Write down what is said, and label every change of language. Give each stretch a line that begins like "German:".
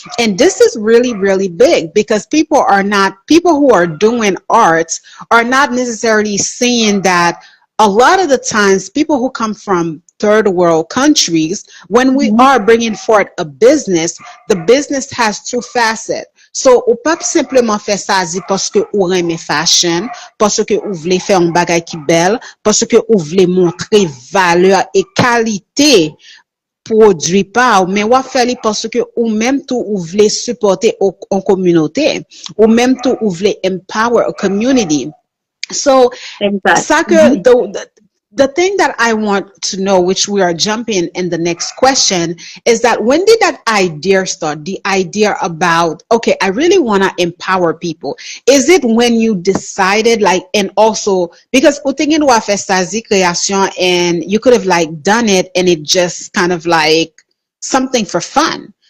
English: And this is really, really big, because people who are doing arts are not necessarily seeing that a lot of the times people who come from third world countries, when we Mhm. are bringing forth a business, the business has two facets.
Haitian Creole: So, ou pas simplement fè sa zi paske ou reme fashion, paske ou vle fè un bagay ki bel, paske ou vle montre valeur et qualité produit pa ou, men wap fè li paske ou même tout ou vle supporter en communauté, ou même tout ou vle
English: empower a community. So, Exact. soccer, the thing that I want to know, which we are jumping in the next question, is that when did that idea start? The idea about, okay, I really want to empower people. Is it when you decided, like, and also because utingin wa festazi creation, and you could have like done it and it just kind of like something for fun?